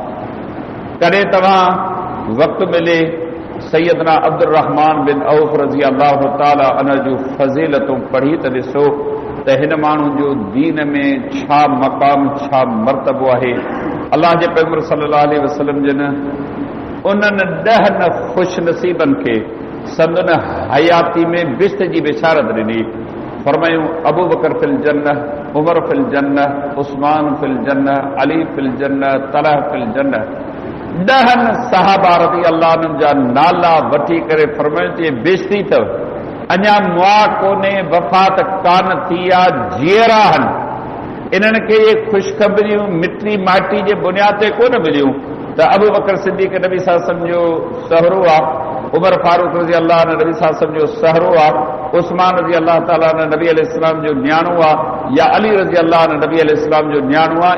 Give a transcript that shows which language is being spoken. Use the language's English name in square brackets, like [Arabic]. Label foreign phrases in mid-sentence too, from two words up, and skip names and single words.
[Sindhi] कॾहिं तव्हां वक़्तु मिले सैयदना अब्दुर्रहमान बिन औफ [Arabic] رضي الله تعالى عنه [Sindhi] जूं फज़ीलतूं पढ़ी त ॾिसो त हिन माण्हू जो दीन में छा मक़ाम छा मर्तबो आहे। अल्लाह जे पैगंबर [Arabic] صلى الله عليه وسلم [Sindhi] जिन उन्हनि 10 ख़ुश नसीबनि खे संदन हयाती में बिश्त जी बिशारत ॾिनी। [Arabic] फरमायूं أبو بكر في الجنة، عمر في الجنة، عثمان في الجنة، علي في الجنة، طلحة في الجنة. [Sindhi] 10 सहाबा [Arabic] رضي الله [Sindhi] अन्हुनि जा नाला वठी करे फरमायूं त बेइज़्ती अथव, अञा मुआ कोन्हे, वफ़ात कान थी आहे, जीअरा आहिनि। इन्हनि खे इहे ख़ुशख़बरियूं मिटी माटी जे बुनियाद ते कोन मिलियूं त अबू बकर सिद्दीक़ नबी [Arabic] صلى الله عليه وسلم [Sindhi] जो सहरो आहे, उमर फारूक [Arabic] رضي الله عنه [Sindhi] नबी [Arabic] صلى الله عليه وسلم [Sindhi] जो सहरो आहे, उस्मान [Arabic] رضي الله تعالى عنه [Sindhi] नबी अलैहिस्सलाम जो न्याणो आहे, या अली [Arabic] رضي الله عنه [Sindhi] नबी अलैहिस्सलाम जो न्याणो आहे।